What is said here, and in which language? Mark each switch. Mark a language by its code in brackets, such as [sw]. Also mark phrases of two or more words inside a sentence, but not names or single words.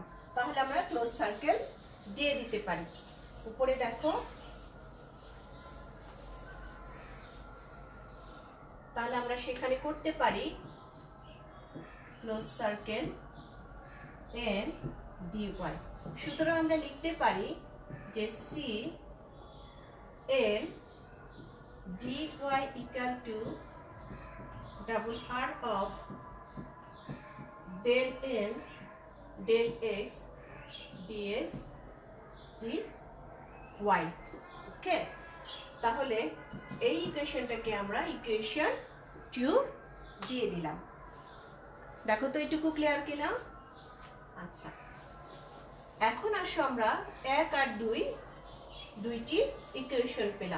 [bn] তাহলে আমরা [en] close circle [bn] দিয়ে দিতে পারি। উপরে দেখো, তাহলে আমরা সেখানে করতে পারি [en] close circle [bn] n dy। সুতরাং আমরা লিখতে পারি যে [en] c n dy equal to double r of del n del x dx dy। [bn] ওকে, তাহলে এই ইকুয়েশনটাকে আমরা ইকুয়েশন 2 দিয়ে দিলাম। দেখো তো এইটুকু ক্লিয়ার কিনা? আচ্ছা, এখন আসো আমরা 1 আর 2 দুইটি ইকুয়েশন পেলাম।